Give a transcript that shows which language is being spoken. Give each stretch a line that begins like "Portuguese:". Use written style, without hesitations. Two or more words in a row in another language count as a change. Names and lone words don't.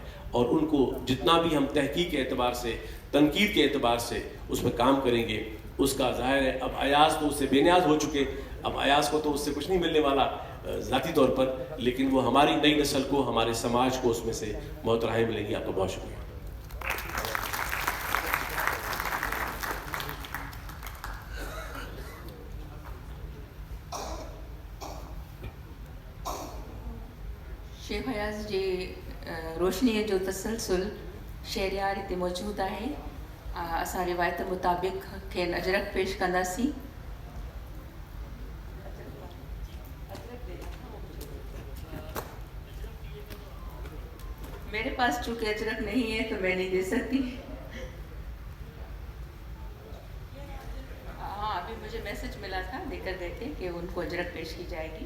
Urdu: اور ان کو جتنا بھی ہم تحقیق کے اعتبار سے، تنقید کے اعتبار سے اس پہ کام کریں گے، اس کا ظاہر ہے اب ایاز تو اس سے بے نیاز ہو چکے، اب ایاز کو تو اس سے کچھ نہیں ملنے والا ذاتی طور پر، لیکن وہ ہماری نئی نسل کو، ہمارے سماج کو اس میں سے بہت راہیں ملیں گی. آپ کا بہت شکریہ.
Sindhi: शेख अयाज़ जे रोशनीअ जो तसलसल शहरियार हिते मौजूदु आहे. असां रिवायत मुताबिक़ खेनि अजरक पेश कंदासीं.
Urdu: میرے پاس چونکہ اجرک نہیں ہے تو میں نہیں دے سکتی. ہاں، ابھی مجھے میسج ملا تھا دے کر گئے تھے کہ ان کو اجرک پیش کی جائے گی.